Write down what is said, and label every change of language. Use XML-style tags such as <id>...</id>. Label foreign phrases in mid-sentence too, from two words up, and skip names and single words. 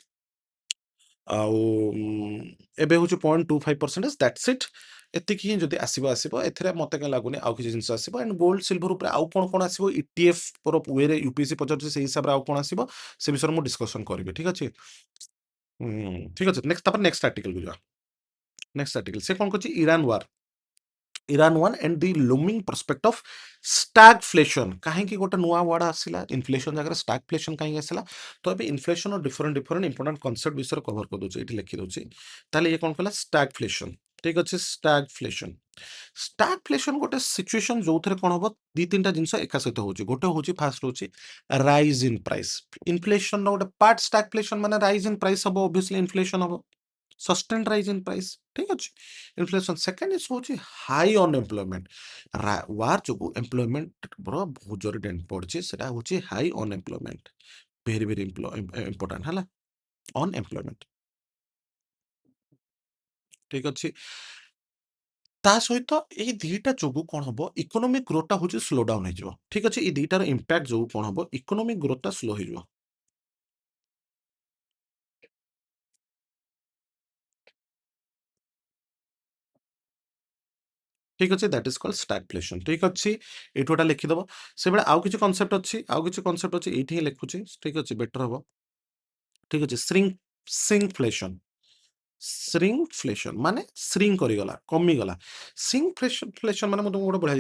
<or>ଆଉ ଏବେ ହଉଛି 0.25%</or> <en>that's it</en> <or>ଏତିକି ହିଁ ଯଦି ଆସିବ ଆସିବ ଏଥିରେ ମତେ କାଇଁ ଲାଗୁନି ଆଉ କିଛି ଜିନିଷ ଆସିବ ଆଣ୍ଡ</or> <en>gold silver</en> <or>ଉପରେ ଆଉ କ'ଣ ଆସିବ ଇଟିଏଫ୍ ର ୱେରେ ୟୁପିଏସସି ପଚାରୁଛି ସେଇ ହିସାବରେ ଆଉ କ'ଣ ଆସିବ ସେ ବିଷୟରେ ମୁଁ ଡିସ୍କସନ କରିବି ଠିକ ଅଛି ଠିକ ଅଛି ନେକ୍ସଟ ତାପରେ</or> <en>next article</en> <or>କୁ ଯିବା</or> <en>next article</en> <or>ସେ କ'ଣ କରୁଛି</or> <en>Iran one and the looming prospect of stagflation</en> <or>କାହିଁକି ଗୋଟେ ନୂଆ ୱାର୍ଡ ଆସିଲା ଇନଫ୍ଲେସନ ଜାଗାରେ stagflation କାହିଁକି ଆସିଲା ତ ଏବେ</or> <en>inflation different important concept</en> <or>ବିଷୟରେ କଭର କରିଦଉଛି ଏଠି ଲେଖି ଦଉଛି ତାହେଲେ ଇଏ କ'ଣ କଲା stagflation ଠିକ ଅଛି stagflation ଗୋଟେ ସିଚୁଏସନ ଯୋଉଥିରେ କ'ଣ ହବ ଦି ତିନିଟା ଜିନିଷ ଏକା ସହିତ ହଉଛି ଗୋଟେ ହଉଛି ଫାଷ୍ଟ ହଉଛି</or> <en>rise in price inflation</en> <or>ର ଗୋଟେ ପାର୍ଟ stagflation ମାନେ</or> <en>rise in price</en> <or>ହବ</or> <en>obviously inflation</en> <or>ହବ</or> <en>sustained rise in price</en> <or>ठीक ଅଛି</or> <en>inflation second is</en> <or>ହଉଛି</or> <en>high unemployment war</en> <or>ଯୋଗୁ employment ର ବହୁତ ଜୋରେ ଡେଣ୍ଟ ପଡିଛି ସେଟା ହଉଛି</or> <en>high unemployment very very important</en> <or>ହେଲା unemployment ଠିକ ଅଛି ତା ସହିତ ଏଇ ଦିଟା ଯୋଗୁ କ'ଣ ହବ</or> <en>economic growth</en> <or>ହଉଛି</or> <en>slow down</en> <or>ହେଇଯିବ ଠିକ ଅଛି ଏଇ ଦିଟାର ଇମ୍ପାକ୍ଟ ଯୋଗୁ କ'ଣ ହବ</or> <en>economic growth</en> <or>ସ୍ଲୋ ହେଇଯିବ ঠিক ଅଛି</or> <en>that is called stagflation</en> <or>ଠିକ ଅଛି ଏଇଠୁ ଗୋଟେ ଲେଖିଦବ ସେବେଳେ ଆଉ କିଛି କନସେପ୍ଟ ଅଛି ଏଇଠି ହିଁ ଲେଖୁଛି ଠିକ ଅଛି ବେଟର ହବ ଠିକ ଅଛି ଶ୍ରିଙ୍କଫ୍ଲେସନ ମାନେ ଶ୍ରିଙ୍କ କରିଗଲା କମିଗଲା ଶ୍ରିଙ୍କଫ୍ଲେସନ ମାନେ ମୁଁ ତୁମକୁ ଗୋଟେ ବଢିଆ</or>